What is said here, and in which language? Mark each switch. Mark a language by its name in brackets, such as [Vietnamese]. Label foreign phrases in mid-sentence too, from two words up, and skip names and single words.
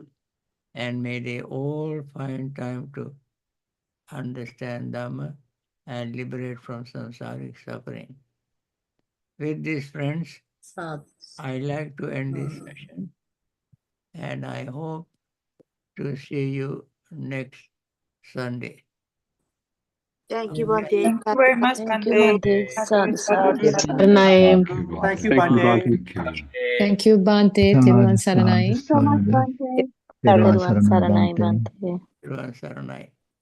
[English] And may they all find time to understand Dhamma and liberate from samsaric suffering. With this, friends, Sadhu. I like to end this session, and I hope to see you next Sunday. Thank you, Bhante. Thank you very much, Thank you, Bhante. Bhante. [Pali] Sadhu, sadhu. [English] Saranai. Thank you, Bhante. Thank you, Bhante. [Sinhala] තෙරුවන් සරණයි. [English] So much, Bhante. [Sinhala] තෙරුවන් සරණයි, භන්තේ. Saranai.